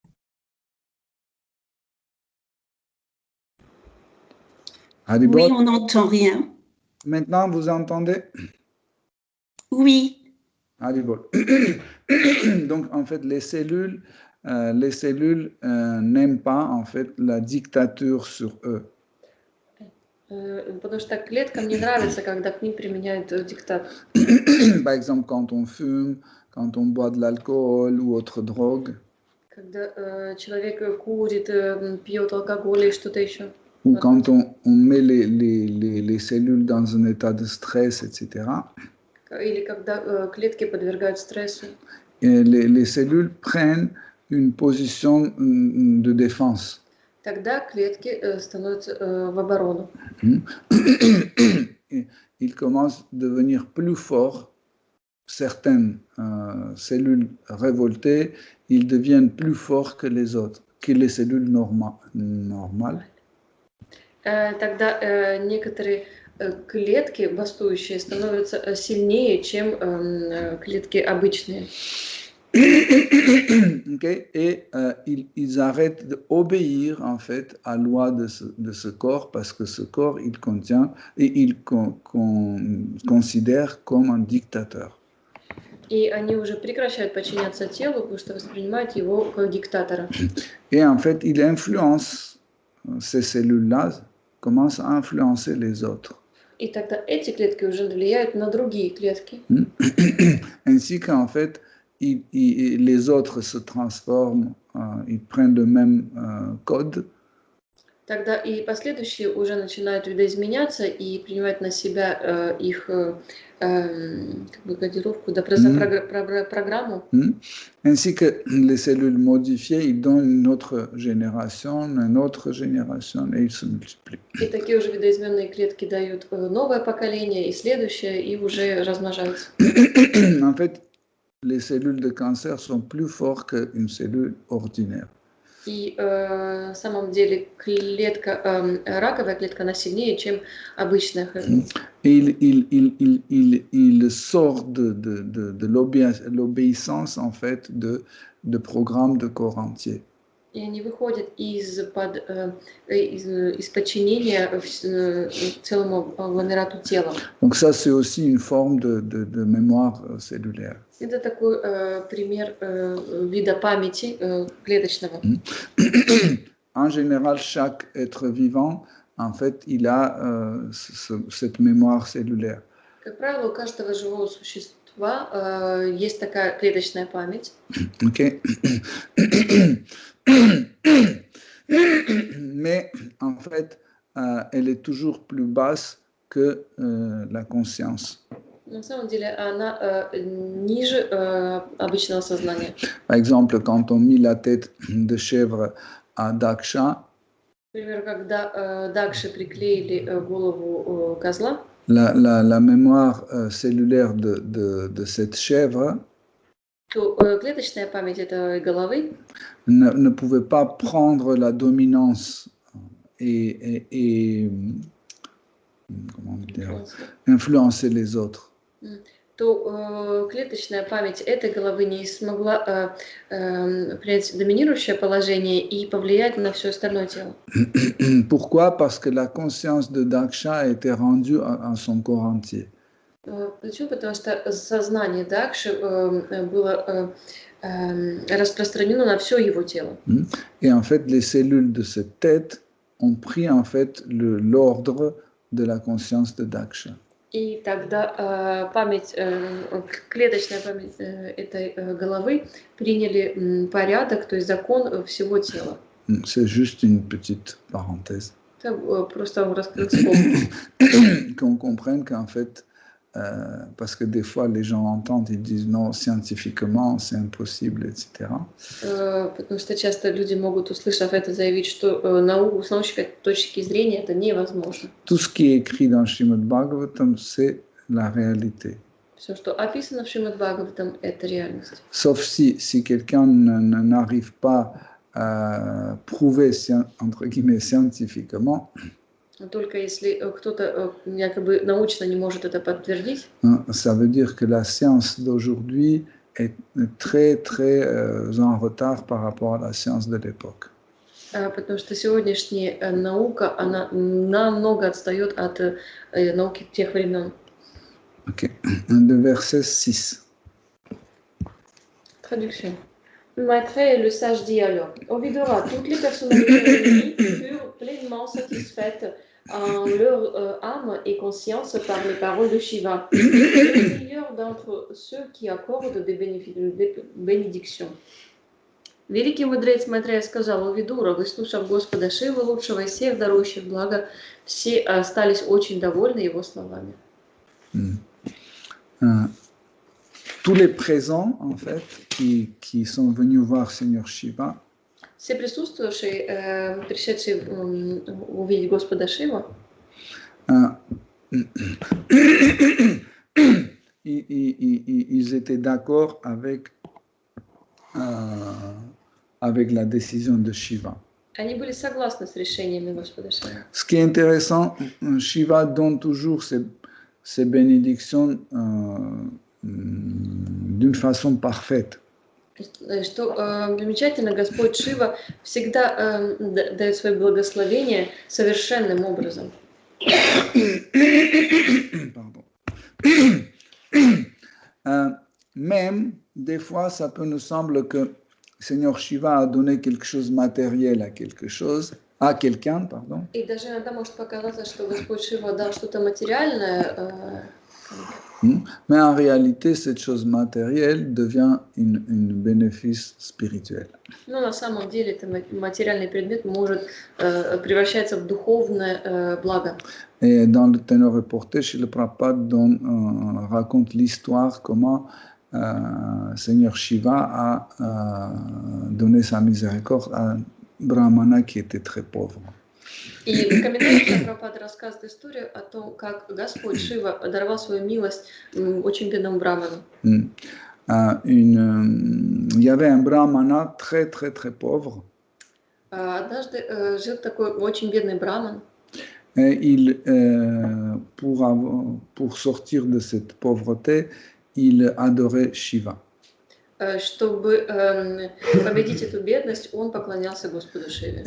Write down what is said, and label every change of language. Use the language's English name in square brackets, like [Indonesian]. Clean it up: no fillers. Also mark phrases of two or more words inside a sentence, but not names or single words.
[French] Haribol, Oui, on n'entend rien. maintenant vous entendez? Oui. Haribol. Donc en fait les cellules n'aiment pas en fait la dictature sur eux. [Russian] Потому что клеткам не нравится, когда к ним применяют диктат. [French] Par exemple, quand on fume, quand on boit de l'alcool ou autre drogue. [Russian] Когда человек курит, пьет алкоголь или что-то еще. [French] Ou quand on met les cellules dans un état de stress, etc. [Russian] Или когда клетки подвергают стрессу. [French] Et les cellules prennent une position de défense. [Russian] Тогда клетки становятся в оборону. [French] Ils commencent à devenir plus forts. Certaines cellules révoltées, ils deviennent plus forts que les autres, que les cellules normales. [Russian] Тогда некоторые клетки бастующие становятся сильнее, чем клетки обычные. [French] Okay. Et ils arrêtent d'obéir en fait à la loi de ce corps parce que ce corps il contient et il considère comme un dictateur. [Russian] И они уже прекращают подчиняться телу, потому что воспринимают его как диктатора. [French] Et en fait, il influence ces cellules-là, commencent à influencer les autres. [Russian] И тогда эти клетки уже влияют на другие клетки. [French] Ainsi qu'en fait, les autres se transforment, ils prennent le même code. [Russian] Тогда и последующие уже начинают видоизменяться и принимать на себя их кодировку, программу. [French] Ainsi que les cellules modifiées, ils donnent une autre génération, et ils se multiplient. [Russian] И такие уже видоизмененные клетки дают новое поколение, и следующее, и уже размножаются. [French] En fait, les cellules de cancer sont plus fortes qu'une cellule ordinaire. [Russian] И на самом деле раковая клетка, она сильнее, чем обычная. [French] Il sort de l'obéissance en fait de programmes de corps entier. [Russian] И они выходят из подчинения целому агломерату тела. [French] Donc ça, c'est aussi une forme de mémoire cellulaire. [Russian] Это такой пример вида памяти клеточного. [French] En général, chaque être vivant, en fait, il a cette mémoire cellulaire. [Russian] Как правило, у каждого живого существа есть такая клеточная память. [French] Ok. Mais en fait, elle est toujours plus basse que la conscience. [Russian] На самом деле она ниже обычного сознания. [French] Par exemple, quand on mit la tête de chèvre à Daksha, [Russian] Например, когда Дакши приклеили голову козла, [French] la mémoire cellulaire de cette chèvre [Russian] то клеточная память этой головы [French] ne pouvait pas prendre la dominance et comment dire, influencer les autres. [Russian] То клеточная память этой головы не смогла принять доминирующее положение и повлиять на все остальное тело. [French] Pourquoi? Parce que la conscience de Daksha était rendue à son corps entier. [Russian] Почему? Потому что сознание Дакши было распространено на все его тело. [French] Et en fait, les cellules de cette tête ont pris en fait l'ordre de la conscience de Daksha. [Russian] И тогда память, клеточная память этой головы приняли порядок, то есть закон всего тела. [French] C'est juste une petite parenthèse. [Russian] Это просто раскрыть скобку. [French] Qu'on comprenne qu'en fait, parce que des fois les gens entendent, ils disent non, scientifiquement c'est impossible, etc. [Russian] Потому что часто люди могут, услышав это, заявить, что с научной точки зрения это невозможно. [French] Tout ce qui est écrit dans Srimad Bhagavatam, c'est la réalité. [Russian] Все, что описано в Шримад Бхагаватам, это реальность. [French] Sauf si quelqu'un n'arrive pas à prouver, entre guillemets, scientifiquement, [Russian] Только если кто-то якобы научно не может это подтвердить, [French] ça veut dire que la science d'aujourd'hui est très, très en retard par rapport à la science de l'époque. [Russian] потому что сегодняшняя наука, она намного отстает от науки тех времен. [French] Ok. De verset 6. Traduction. Maitreya le sage dit alors, au Vidura, toutes les personnalités réunies furent pleinement satisfaites en leur âme et conscience par les paroles de Shiva. Le meilleur d'entre ceux qui accordent des bénédictions. [Russian] Великий мудрец Майтрея сказал, у Видура, выслушав Господа Шивы, лучшего из всех дарующих благо, все остались очень довольны его словами. [French] Tous les présents, en fait, qui sont venus voir Seigneur Shiva, [Russian] все присутствующие, пришедшие увидеть Господа Шива, [French] ils étaient d'accord avec la décision de Shiva. [Russian] они были согласны с решениями Господа Шива. [French] Ce qui est intéressant, Shiva donne toujours ses bénédictions d'une façon parfaite. [Russian] Что замечательно, Господь Шива всегда дает свои благословения совершенным образом. [French] Pardon. Même, des fois, ça peut nous sembler que Seigneur Shiva a donné quelque chose de matériel à quelqu'un, pardon. [Russian] И даже иногда может показаться, что Господь Шива дал что-то материальное. [French] Mais en réalité, cette chose matérielle devient une bénéfice spirituel. [Russian] Но на самом деле это материальный предмет может превращаться в духовное благо. [French] Et dans le Ténor reporté, Srila Prabhupada raconte l'histoire comment Seigneur Shiva a donné sa miséricorde à un brahmana qui était très pauvre. [Russian] И в комментариях Прабхупада рассказывает историю о том, как Господь Шива даровал свою милость очень бедному браману. [French] Il y avait un brahmana très, très, très pauvre. [Russian] Однажды жил такой очень бедный браман. [French] Et pour sortir de cette pauvreté, il adorait Shiva. [Russian] чтобы победить эту бедность, он поклонялся Господу Шиве.